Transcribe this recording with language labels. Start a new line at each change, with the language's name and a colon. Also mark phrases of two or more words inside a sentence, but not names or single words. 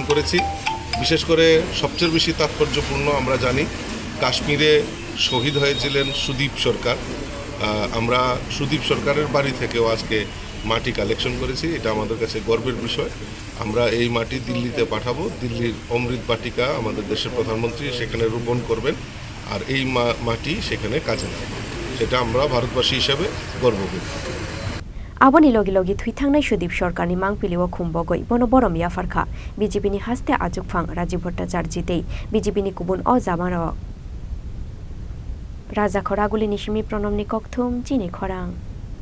Bangla: করেছি বিশেষ করে সবচেয়ে বেশি তাৎপর্যপূর্ণ আমরা জানি কাশ্মীরে শহীদ হয়েছিলেন সুদীপ সরকার আমরা সুদীপ সরকারের বাড়ি থেকেও আজকে মাটি কালেকশন করেছি এটা আমাদের কাছে গর্বের বিষয় আমরা এই মাটি দিল্লিতে পাঠাবো দিল্লির অমৃত বাটিকা আমাদের দেশের প্রধানমন্ত্রী সেখানে রোপণ করবেন আর এই মাটি সেখানে কাজে লাগবে সেটা আমরা ভারতবাসী হিসেবে গর্ব করি
Kok Borok: आबोनि लगी लगी थै थांनाय सुदीप सरकारनि मांपिलिव खुम्बगै बन बरम याफारखा बीजेपीनि हास्ते आजुकफां राजीव भट्टाचार्य दै बीजेपीनि गुबुन अजामार राजा खरागुलिनि सिमि प्रणमनि कक्थुम चिनि खरां।